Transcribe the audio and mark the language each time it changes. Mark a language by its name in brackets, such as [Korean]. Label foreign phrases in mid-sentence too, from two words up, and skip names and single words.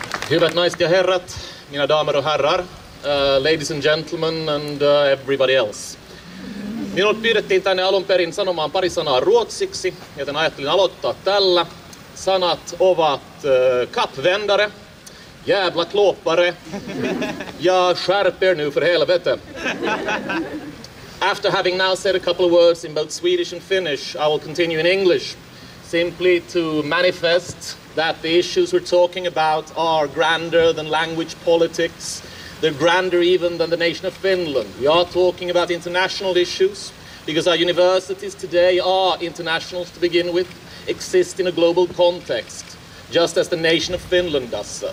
[Finnish] Hyvät naiset ja herrat, [Swedish] mina damer och herrar, [English] ladies and gentlemen and everybody else. [Finnish] Minut pyydettiin tänne alun perin sanomaan pari sanaa ruotsiksi, joten ajattelin aloittaa tällä. Sanat ovat kappvändare, [Swedish] jävla klåpare ja skärp er nu för helvete. [English] After having now said a couple of words in both Swedish and Finnish, I will continue in English, simply to manifest that the issues we're talking about are grander than language politics. They're grander even than the nation of Finland. We are talking about international issues because our universities today are international to begin with, exist in a global context, just as the nation of Finland does so.